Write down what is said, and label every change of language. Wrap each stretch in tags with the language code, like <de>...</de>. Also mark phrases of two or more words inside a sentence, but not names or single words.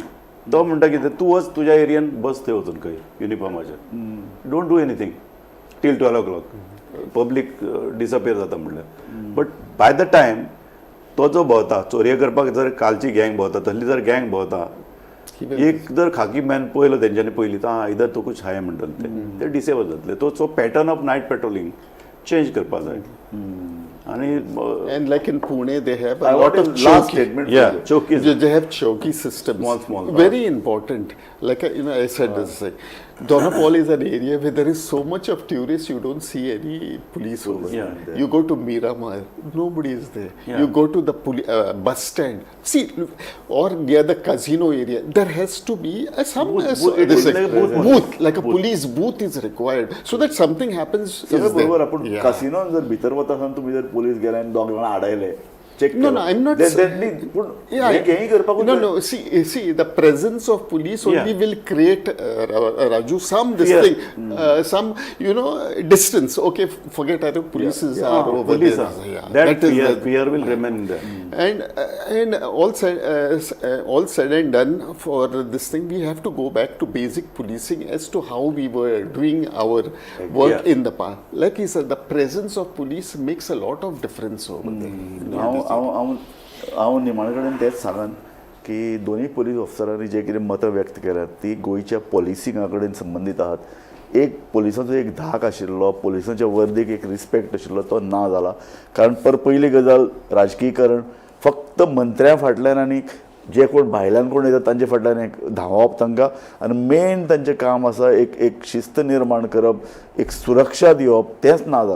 <kok>तो म्हणटा कितें, तूं वच तुज्या एरियान बस थंय वचून खंय युनिफॉर्माचेर,</kok> <en>don't do anything till 12 o'clock. public disappear</en> <kok>जाता म्हणल्यार.</kok> <en>but by the time</en> <kok>तो जो भोंवता चोरये करपाक, जर कालची गँग भोंवता, तसली जर गँग भोंवता, एक जर</kok> <en>khaki man</en> <kok>पळयलो तेंच्यांनी पयलीं तर</kok> <hi>इधर तो कुछ</hi> <kok>हाय म्हणटले ते डिसेबल जातले. तो</kok> <en>pattern of night patrolling change</en> <kok>करपा जाय.</kok> <mr>आणि</mr> <en>And like in Pune, they have I a lot want of a last choki. statement. yeah, chokis. They have choki systems. Small. Very important. Like I said this thing. Donapal is an area where there is so much of tourists, you don't see any police over there. Yeah. You go to Miramar, nobody is there. Yeah. You go to the bus stand. See, or near the casino area, there has to be some It is like a booth. booth, like a police booth is required, so that something happens.</en> <mr>सगळं</mr> <en>is there.</en> <mr>बरोबर. आपण</mr> <en>Yeah.</en> <kok>कासिनोन जर भितर वता आसतना तुम्ही जर पोलीस गेले आनी दोग जाणां आडायले, चेक</kok> <en>No, I'm not saying-</en> <kok>पूण</kok> <en>Yeah,</en> <kok>हेंय करपाक</kok> <en>no. See, the presence of police only Yeah. will create, Raju, some this Fear. thing, some distance. Okay, forget that police is are over police there. are. Yeah, That is the- fear will remain there. And all said and done for this thing, we have to go back to basic policing as to how we were doing our work Yeah. in the past. Like he said, the presence of police makes a lot of difference over there.</en> <kok>हांव निमाणे कडेन तेच सांगन की दोन्ही पोलीस ऑफिसरांनी जे कितें मतां व्यक्त केल्यात ती गोंयच्या पॉलिसिंगा कडेन संबंदीत आहात. एक पोलिसांचो एक धाक आशिल्लो, पोलिसांच्या वर्दीक एक रिस्पेक्ट आशिल्लो, तो ना जाला. कारण पयली गजाल राजकीयकरण फक्त मंत्र्यां फाटल्यान आनी जे कोण भायल्यान कोण येतात तांचे फाटल्यान एक धांवप तांकां, आनी मेन तांचें काम आसा एक शिस्त निर्माण करप, एक सुरक्षा दिवप, तेंच ना जालां.</kok>